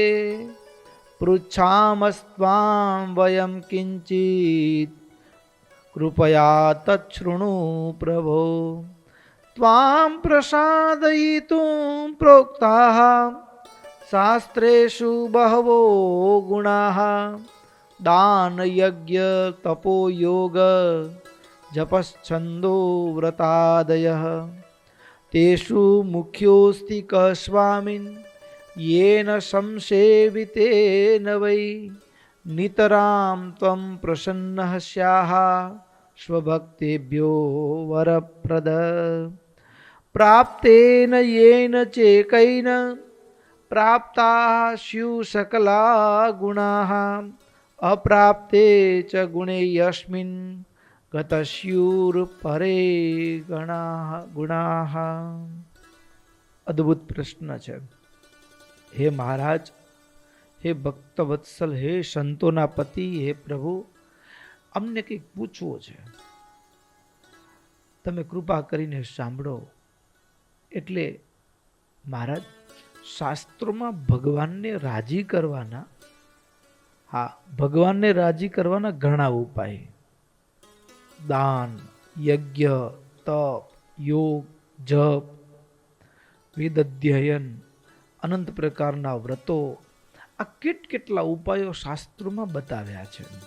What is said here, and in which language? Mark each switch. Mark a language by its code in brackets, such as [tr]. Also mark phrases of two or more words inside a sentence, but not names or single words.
[sa] પૃચ્છામસ્ત્વાં વયમ કિંચિત કૃપયા તચ્છૃણુ પ્રભો ત્વાં પ્રસાદયિતું પ્રોક્તાઃ શાસ્ત્રેષુ બહવો ગુણાઃ દાન યજ્ઞ તપો યોગ જપશ્છંદો વ્રતાદયઃ તેષુ મુખ્યોસ્તિ કસ્વામિન येन संसेवितेन वै नितरां त्वं प्रसन्नः स्याः स्वभक्तेभ्यो वरप्रद प्राप्तेन येन चेकैन प्राप्ताः स्युः सकला गुणाः अप्राप्ते च गुणे यस्मिन् गतस्युर्परे गुणाः। [gu] અદ્ભુત પ્રશ્ન છે. હે મહારાજ, હે ભક્તવત્સલ, હે સંતોના પતિ, હે પ્રભુ, અમને કંઈક પૂછવું છે, તમે કૃપા કરીને સાંભળો. એટલે મહારાજ, શાસ્ત્રોમાં ભગવાનને રાજી કરવાના, હા, ભગવાનને રાજી કરવાના ઘણા ઉપાય, દાન, યજ્ઞ, તપ, યોગ, જપ, વેદ અધ્યયન, અનંત પ્રકારના વ્રતો, આ કેટલા ઉપાયો શાસ્ત્રોમાં બતાવ્યા છે.